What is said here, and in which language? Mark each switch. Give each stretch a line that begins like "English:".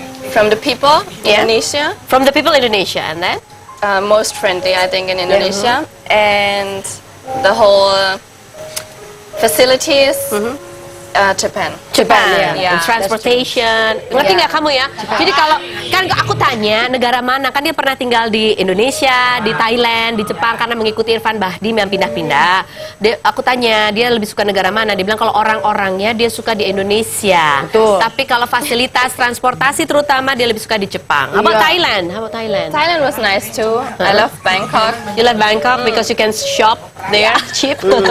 English: From the people, Yeah. Indonesia, From the people Indonesia, and then? most friendly, I think, in Indonesia, and the whole facilities, Japan. Japan, Yeah. And transportation.
Indonesian: Ngerti nggak kamu ya? Jadi kalau kan aku tanya negara mana, kan dia pernah tinggal di Indonesia, di Thailand, di Jepang karena mengikuti Irfan Bahdim yang pindah-pindah. Aku tanya dia lebih suka negara mana? Dia bilang kalau orang-orangnya dia suka di Indonesia. Betul. Tapi kalau fasilitas transportasi terutama dia lebih suka di Jepang.
English: How about Thailand? How about Thailand? Thailand was nice too. I love Bangkok. You like Bangkok because you can shop there cheap.